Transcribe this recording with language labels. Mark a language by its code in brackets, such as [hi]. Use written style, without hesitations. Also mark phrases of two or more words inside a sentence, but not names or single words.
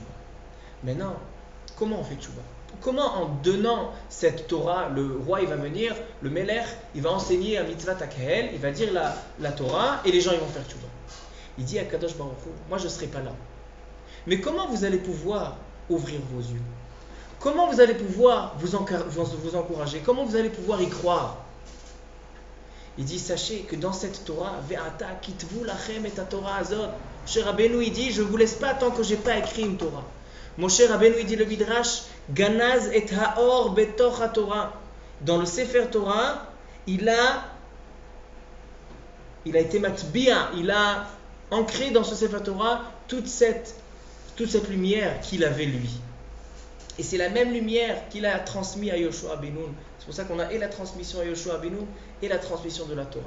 [fr] Maintenant, comment on fait tchouva? Comment en donnant cette Torah, le roi il va venir, le Melech, il va enseigner un mitzvah takhel, il va dire la Torah et les gens ils vont faire tchouva. Il dit à [he] קדוש ברוך הוא, [fr] moi je ne serai pas là. Mais comment vous allez pouvoir ouvrir vos yeux? Comment vous allez pouvoir vous encourager? Comment vous allez pouvoir y croire? Il dit, sachez que dans cette Torah, [he] ועתה כתבו לכם את התורה הזאת. [fr] Moshe Rabbeinu, il dit, je ne vous laisse pas tant que je n'ai pas écrit une Torah. Moshe Rabbeinu, il dit le Midrash, [he] גנז את האור בתוך התורה. [fr] Dans le [he] ספר תורה, [fr] il a il a été matbia, il a ancré dans ce [he] ספר תורה [fr] toute cette lumière qu'il avait lui. Et c'est la même lumière qu'il a transmise à Yoshua Benoun. C'est pour ça qu'on a et la transmission à Yoshua Benoun et la transmission de la Torah.